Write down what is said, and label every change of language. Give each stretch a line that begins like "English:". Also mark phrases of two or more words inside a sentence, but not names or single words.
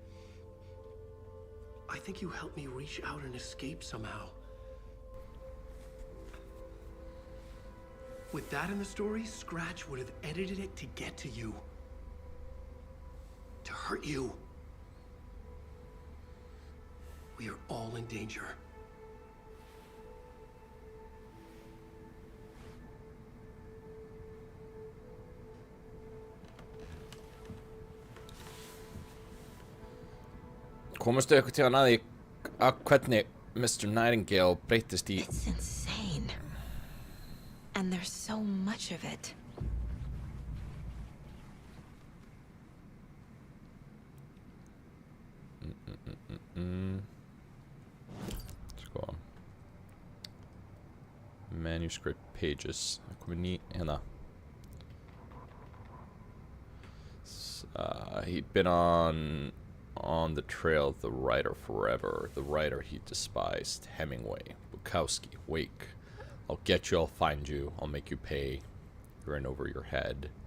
English: I think you helped me reach out and escape somehow. With that in the story, Scratch would have edited it to get to you. To hurt you. We are all in danger.
Icelandic: Komustu eitthvað tíðan að því að hvernig Mr. Nightingale breytist í...
English: It's insane. And there's so much of it.
Icelandic: Sko.
English: Manuscript pages.
Icelandic: Það komið ný hérna.
English: He'd been on on the trail of the writer forever. The writer he despised. Hemingway. Bukowski. Wake. I'll get you, I'll find you, I'll make you pay. You're in over your head.